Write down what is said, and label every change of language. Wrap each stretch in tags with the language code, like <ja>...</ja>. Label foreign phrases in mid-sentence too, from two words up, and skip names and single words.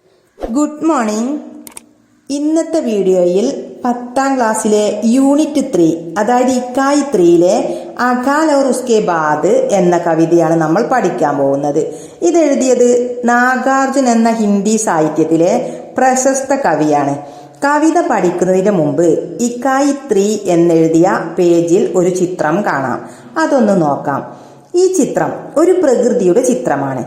<ml>ഗുഡ് മോർണിംഗ്. ഇന്നത്തെ വീഡിയോയിൽ 10ാം ക്ലാസ്സിലെ യൂണിറ്റ് 3 അതായത് ഇക്കായി 3യിലെ അകാൽ और उसके बाद എന്ന കവിതയാണ് നമ്മൾ പഠിക്കാൻ പോകുന്നത്. ഇതെഴുതിയത് നാഗാർജുൻ എന്ന ഹിന്ദി സാഹിത്യത്തിലെ പ്രശസ്ത കവിയാണ്. കവിത പഠിക്കുന്നതിന് മുമ്പ് ഇക്കായി 3 എന്നെഴുതിയ പേജിൽ ഒരു ചിത്രം കാണാം. അതൊന്ന് നോക്കാം. ഈ ചിത്രം ഒരു പ്രകൃതിയുടെ ചിത്രമാണ്.</ml>